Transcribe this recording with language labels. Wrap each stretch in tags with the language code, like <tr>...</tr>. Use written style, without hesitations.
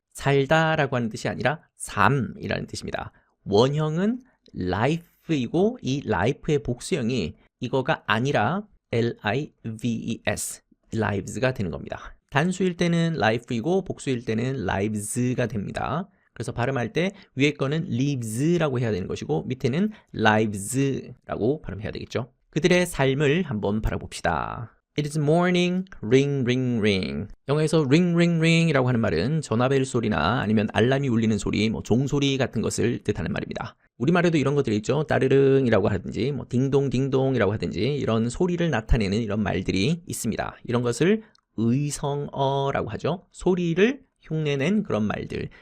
<ko>살다라고 하는 뜻이 아니라 삶이라는 뜻입니다. 원형은 life이고 이 life의 복수형이 이거가 아니라 lives, lives가 되는 겁니다. 단수일 때는 life이고 복수일 때는 lives가 됩니다. 그래서 발음할 때 위에 거는 lives라고 해야 되는 것이고 밑에는 lives라고 발음해야 되겠죠. 그들의 삶을 한번 바라봅시다.</ko> <en>It is morning, ring, ring, ring.</en> <ko>영어에서</ko> <en>ring, ring, ring</en> <ko>이라고 하는 말은 전화벨 소리나 아니면 알람이 울리는 소리, 종소리 같은 것을 뜻하는 말입니다. 우리말에도 이런 것들이 있죠. 따르릉이라고 하든지, 딩동, 딩동이라고 하든지 이런 소리를 나타내는 이런 말들이 있습니다. 이런 것을 의성어라고 하죠. 소리를 흉내낸 그런 말들.</ko>